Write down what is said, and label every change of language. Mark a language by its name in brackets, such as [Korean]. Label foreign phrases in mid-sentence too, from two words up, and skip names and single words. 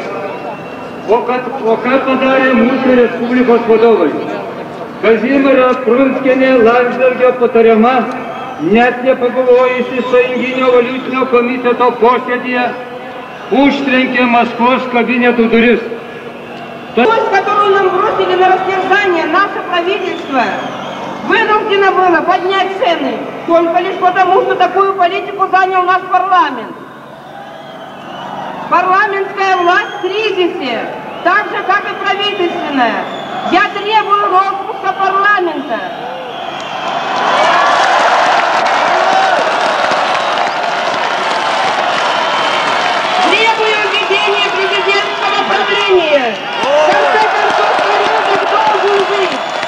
[Lithuanian] O ką padarė mūsų Respublikos vadovai? Kazimiera Prunskienė Landsbergio patariama, net nepagalvojusi Sąjunginio valiutinio komiteto posėdyje, užtrenkė Maskvos kabinetų duris. [Russian] Которую нам бросили на растерзание наше правительство, вынуждено было поднять цены, только лишь потому, что такую политику занял наш парламент. Парламентская власть в кризисе, так же, как и правительственная. Я требую распуска парламента. Требую введения президентского правления. В конце концов, порядок должен быть.